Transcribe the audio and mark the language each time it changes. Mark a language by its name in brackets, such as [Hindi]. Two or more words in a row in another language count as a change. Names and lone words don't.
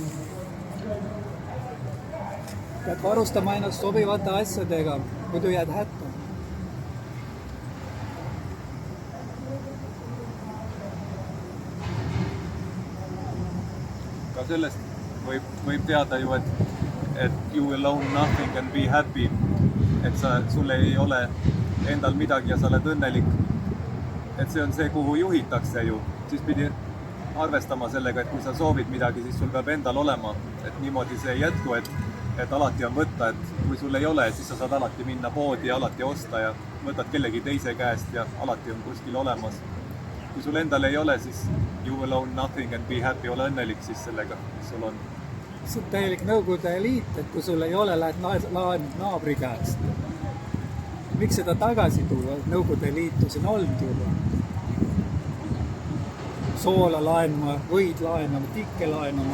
[Estonian] Pead varustama ennast sobivate asjadega, muidu jääd hätta. Ka sellest võib teada ju, et [English] you will own nothing and be happy. [Estonian] Et sul ei ole endal midagi ja sa oled õnnelik. Et see on see, kuhu juhitakse ju. Siis pidi arvestama sellega, et kui sa soovid midagi, siis sul peab endal olema. Et niimoodi see ei jätku, et alati on võtta, et kui sul ei ole, siis sa saad alati minna poodi ja alati osta ja võtad kellegi teise käest ja alati on kuskil olemas. Kui sul endal ei ole, siis [English] you will own nothing and be happy, [Estonian] ole õnnelik siis sellega, mis sul on. See on täielik Nõukogude Liit, et kui sul ei ole, lähed naabri käest. Miks seda tagasi tuua? Nõukogude Liitu siin olnud juba. Soola laenama, võid laenama, tikke laenama.